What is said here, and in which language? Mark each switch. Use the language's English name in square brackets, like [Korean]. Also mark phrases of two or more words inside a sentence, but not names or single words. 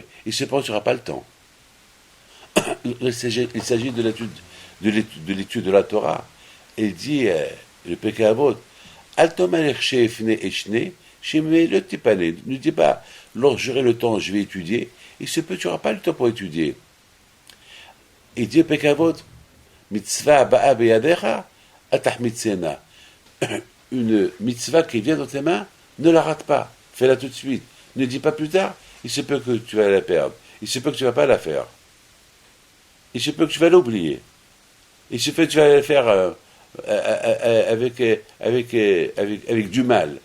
[French] Il se pense qu'il n'y aura pas le temps. Il s'agit de l'étude de la Torah. Il dit, le Pekavot, ne dis pas, lorsque j'aurai le temps, je vais étudier. Il se peut que tu n'auras pas le temps pour étudier. Et dit [Hebrew] Pekavot, מצוה באה בידך, אתחמיצנה. [French] Une mitzvah qui vient dans tes mains, ne la rate pas. Fais-la tout de suite. Ne dis pas plus tard, il se peut que tu vas la perdre. Il se peut que tu ne vas pas la faire. Il se peut que tu vas l'oublier. Il se peut que tu vas la faire avec du mal.